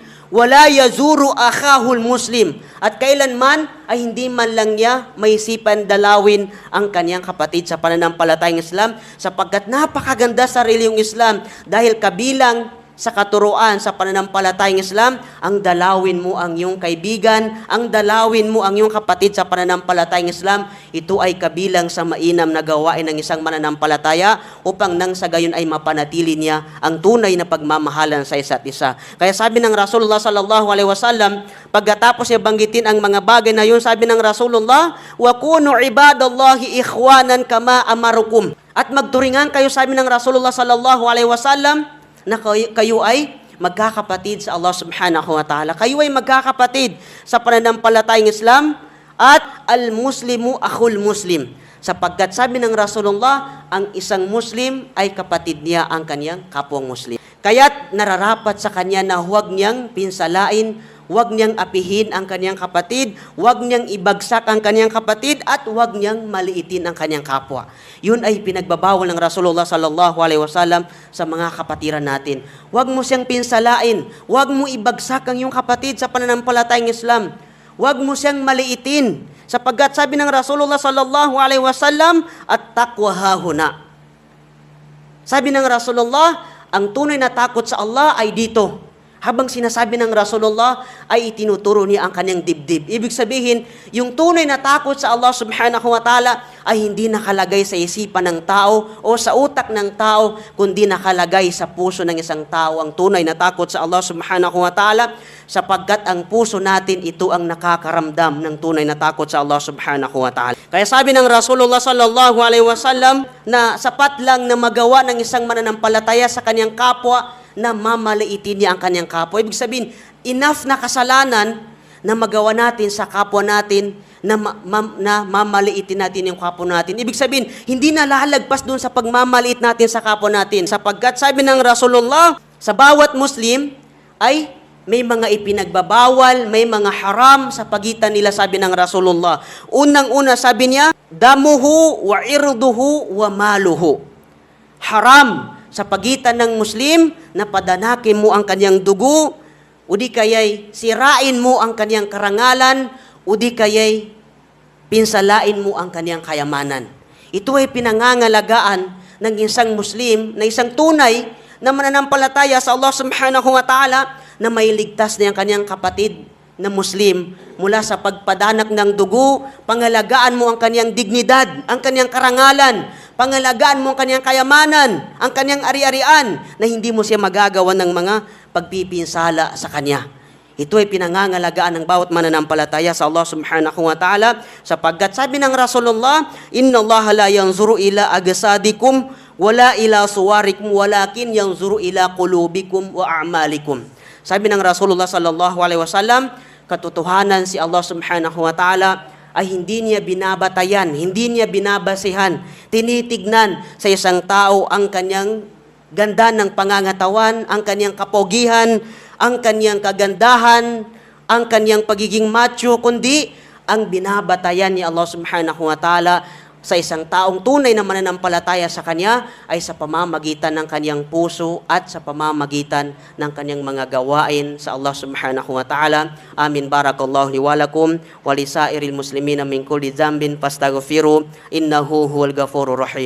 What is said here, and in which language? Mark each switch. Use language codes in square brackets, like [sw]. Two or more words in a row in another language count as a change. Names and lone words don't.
[ar] ولا يزور أخاه المسلم, [tl] at kailanman ay hindi man lang niya maisipan dalawin ang kanyang kapatid sa pananampalatayang Islam, sapagkat napakaganda sa reliyong Islam dahil kabilang sa katuruan sa pananampalatayang Islam, ang dalawin mo ang iyong kaibigan, ang dalawin mo ang iyong kapatid sa pananampalatayang Islam, ito ay kabilang sa mainam na gawain ng isang mananampalataya upang nang sa gayon ay mapanatili niya ang tunay na pagmamahalan sa isa't isa. Kaya sabi ng Rasulullah [ar] صلى الله عليه وسلم, [tl] pagkatapos niya banggitin ang mga bagay na yun, sabi ng Rasulullah, [ar] وكونوا عباد الله إخوانا كما أمركم. [tl] At magturingan kayo, sabi ng Rasulullah [ar] صلى الله عليه وسلم, [tl] na kayo ay magkakapatid sa Allah [ar] سبحانه وتعالى. [tl] Kayo ay magkakapatid sa pananampalatayang Islam at [ar] المسلم أخو المسلم. [tl] Sapagkat sabi ng Rasulullah, ang isang Muslim ay kapatid niya ang kanyang kapwang Muslim. Kaya't nararapat sa kanya na huwag niyang pinsalain, huwag niyang apihin ang kanyang kapatid, huwag niyang ibagsak ang kanyang kapatid, at huwag niyang maliitin ang kanyang kapwa. Yun ay pinagbabawal ng Rasulullah [ar] صلى الله عليه وسلم [tl] sa mga kapatiran natin. Huwag mo siyang pinsalain, huwag mo ibagsak ang iyong kapatid sa pananampalatayang Islam. Huwag mo siyang maliitin, sapagkat sabi ng Rasulullah [ar] صلى الله عليه وسلم, التقوى هاهنا. [tl] Sabi ng Rasulullah, ang tunay na takot sa Allah ay dito. Habang sinasabi ng Rasulullah, ay itinuturo niya ang kanyang dibdib. Ibig sabihin, yung tunay na takot sa Allah [ar] سبحانه وتعالى [tl] ay hindi nakalagay sa isipan ng tao o sa utak ng tao, kundi nakalagay sa puso ng isang tao ang tunay na takot sa Allah [ar] سبحانه وتعالى, [tl] sapagkat ang puso natin ito ang nakakaramdam ng tunay na takot sa Allah [ar] سبحانه وتعالى. [tl] Kaya sabi ng Rasulullah [ar] صلى الله عليه وسلم [tl] na sapat lang na magawa ng isang mananampalataya sa kanyang kapwa na mamaliitin niya ang kanyang kapwa. Ibig sabihin, enough na kasalanan na magawa natin sa kapwa natin, na mamaliitin natin yung kapwa natin. Ibig sabihin, hindi na lalagpas doon sa pagmamaliit natin sa kapwa natin. Sapagkat sabi ng Rasulullah, sa bawat Muslim ay may mga ipinagbabawal, may mga haram sa pagitan nila, sabi ng Rasulullah. Unang-una sabi niya, [ar] دمه وعرضه وماله. [tl] Haram sa pagitan ng Muslim na padanakin mo ang kanyang dugo, o di kaya'y sirain mo ang kanyang karangalan, o di kaya'y pinsalain mo ang kanyang kayamanan. Ito ay pinangangalagaan ng isang Muslim, na isang tunay na mananampalataya sa Allah [ar] سبحانه وتعالى, [tl] na may ligtas na ang kanyang kapatid na Muslim mula sa pagpadanak ng dugo. Pangalagaan mo ang kanyang dignidad, ang kanyang karangalan, pangalagaan mo ang kanyang kayamanan, ang kanyang ari-arian, na hindi mo siya magagawa ng mga pagpipinsala sa kanya. Ito ay pinangangalagaan ng bawat mananampalataya sa Allah [ar] سبحانه وتعالى, [tl] sapagkat sabi ng Rasulullah, [ar] إن الله لا ينظر إلى أجسادكم ولا إلى صوركم ولكن ينظر إلى قلوبكم وأعمالكم. [tl] Sabi ng Rasulullah [ar] صلى الله عليه وسلم, [tl] katotohanan si Allah subhanahu wa ta'ala ay hindi niya binabatayan, hindi niya binabasihan, tinitignan sa isang tao ang kanyang ganda ng pangangatawan, ang kanyang kapogihan, ang kanyang kagandahan, ang kanyang pagiging macho, kundi ang binabatayan ni Allah [ar] سبحانه وتعالى [tl] sa isang taong tunay na mananampalataya sa Kanya ay sa pamamagitan ng kanyang puso at sa pamamagitan ng kanyang mga gawain sa Allah [ar] سبحانه وتعالى. [tl] Amin. [ar] بارك الله لي ولكم ولسائر المسلمين من كل ذنب فاستغفروه إنه هو الغفور الرحيم.